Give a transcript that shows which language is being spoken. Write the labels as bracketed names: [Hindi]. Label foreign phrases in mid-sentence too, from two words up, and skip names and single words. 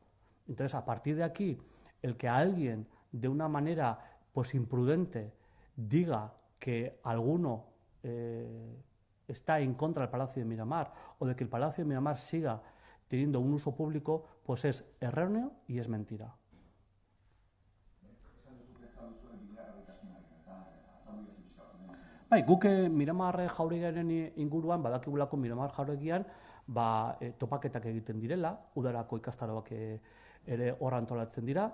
[Spanish] Entonces, a partir de aquí, el que alguien, de una manera pues imprudente, diga que alguno está en contra del Palacio de Miramar o de que el Palacio de Miramar siga teniendo un uso público, pues es erróneo y es mentira. [Basque] Bai, guk Miramar jauregiaren inguruan, badakigulako Miramar jauregian, topaketak egiten direla, udarako ikastaroak ere hor antolatzen dira.